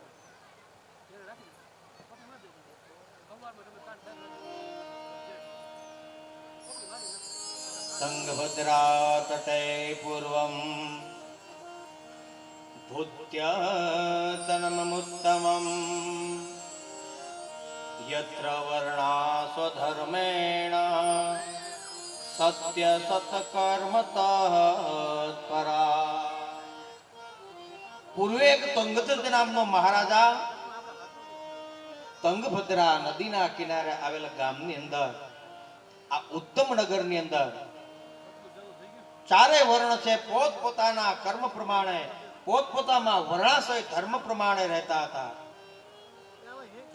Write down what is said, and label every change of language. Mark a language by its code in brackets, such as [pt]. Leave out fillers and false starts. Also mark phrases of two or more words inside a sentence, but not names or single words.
[sa] સંગભદ્રા તટે પૂર્વમ ભૂત્યતનમુત્તમમ यत्र वर्णा स्वधर्मेण सत्य सत्कर्मतः परा. [gu] પૂર્વે એક તંગધ્ર નામનો મહારાજા તંગભદ્રા નદીના કિનારે આવેલા ગામની અંદર આ ઉત્તમ નગરની અંદર ચારે વર્ણ છે, પોતપોતાના કર્મ પ્રમાણે પોતપોતાના વર્ણાશય ધર્મ પ્રમાણે રહેતા હતા.